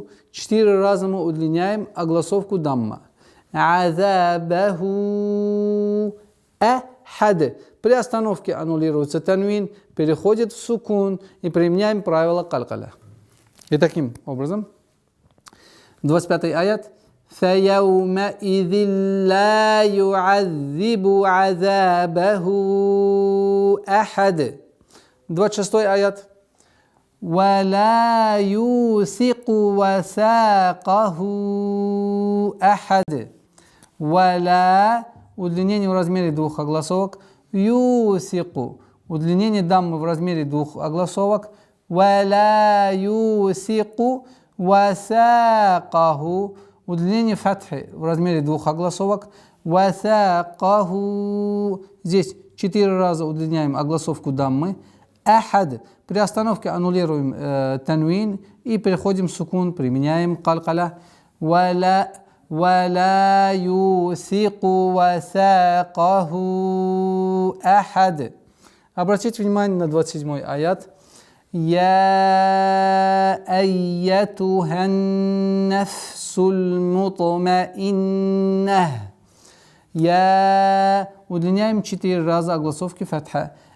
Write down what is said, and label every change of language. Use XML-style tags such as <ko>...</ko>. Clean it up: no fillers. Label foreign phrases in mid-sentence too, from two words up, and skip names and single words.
<ru>4 раза мы удлиняем огласовку дамма.</ru> <ar>عذابه أحد.</ar> <ru>При остановке аннулируется танвин, переходит в сукун и применяем правило калкаля. И таким образом, 25 аят.</ru> <ar>فَيَوْمَئِذٍ لَا يُعَذِّبُ عَذَابَهُ أَحَدٌ. 26 аят. وَلَا يُوثِقُ وَثَاقَهُ أَحَدٌ. وَلَا,</ar> <ru>удлинение в размере 2 огласовок. يُوثِقُ, удлинение даммы в размере 2 огласовок.</ru> <ar>وَلَا يُوثِقُ وَثَاقَهُ,</ar> <ru>удлинение фатхи в размере 2 огласовок. وَثَاقَهُ, здесь 4 раза удлиняем огласовку даммы. Ахад, при остановке аннулируем танвин и переходим в сукун, применяем калкаля.</ru> <ar>وَلَا يُوثِقُ وَثَاقَهُ أَحَدٌ.</ar> <ru>Обратите внимание на 27 аят.</ru> <ar>يا أيتها النفس المطمئنة.</ar> <ru>Я, удлиняем 4 раза огласовки фатха.</ru>